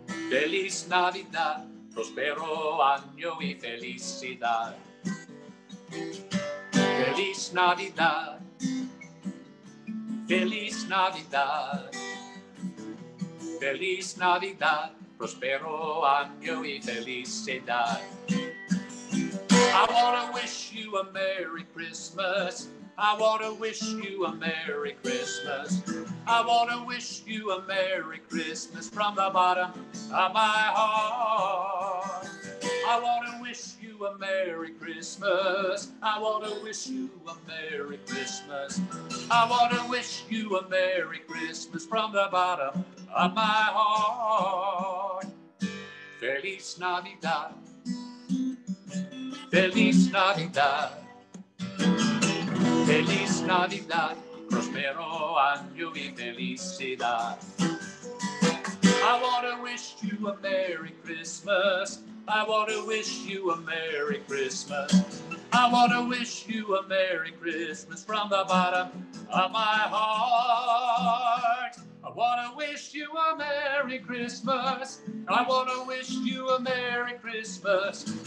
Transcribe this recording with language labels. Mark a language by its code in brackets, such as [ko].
[es] Feliz Navidad, prospero año y felicidad. Feliz Navidad, feliz Navidad, feliz Navidad, prospero año y felicidad. [en] I want to wish you a Merry Christmas. I want to wish you a Merry Christmas. I want to wish you a Merry Christmas from the bottom of my heart. I want to wish you a Merry Christmas. I want to wish you a Merry Christmas. I want to wish you a Merry Christmas from the bottom of my heart. [es] Feliz Navidad. Feliz Navidad. Feliz Navidad, prospero año y felicidad. [en] I want to wish you a Merry Christmas. I want to wish you a Merry Christmas. I want to wish you a Merry Christmas from the bottom of my heart. I want to wish you a Merry Christmas. I want to wish you a Merry Christmas.